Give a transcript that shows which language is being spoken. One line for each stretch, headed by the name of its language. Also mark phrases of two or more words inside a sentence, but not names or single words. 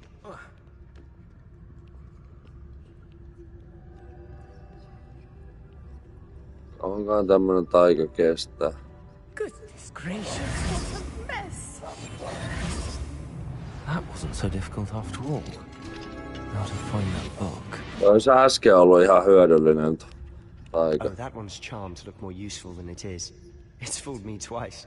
Finnish: Onkohan tämmönen taika kestää?
English: Goodness gracious, what a mess! That wasn't so difficult after all. Now to find that book.
Finnish: Olisi äsken ollut ihan hyödyllinen taika.
English: Oh, that one's charmed to look more useful than it is. It's fooled me twice.